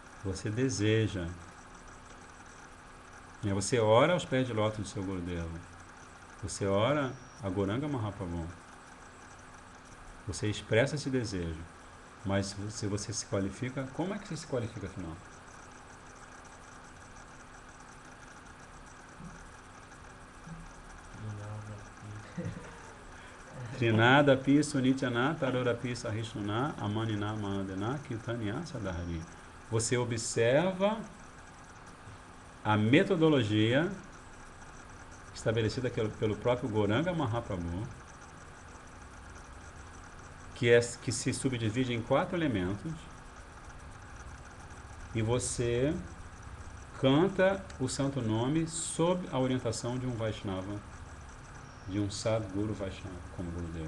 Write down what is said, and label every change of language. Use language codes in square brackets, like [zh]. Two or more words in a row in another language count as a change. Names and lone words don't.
[pt] Você deseja. Você ora aos pés de lótus do seu Gurudeva. Você ora a Gauranga Mahaprabhu. Você expressa esse desejo. Mas se você se qualifica, como é que você se qualifica afinal? [sa] Trinada pi sunityana tarora pi sahishnuna amanina manadena kirtanya sadhari. [pt] Você observa a metodologia estabelecida pelo próprio Gauranga Mahaprabhu, que se subdivide em 4 elementos, e você canta o santo nome sob a orientação de um Vaishnava, de um [sa] Sadguru Vaishnava, [pt] como Gurudeva.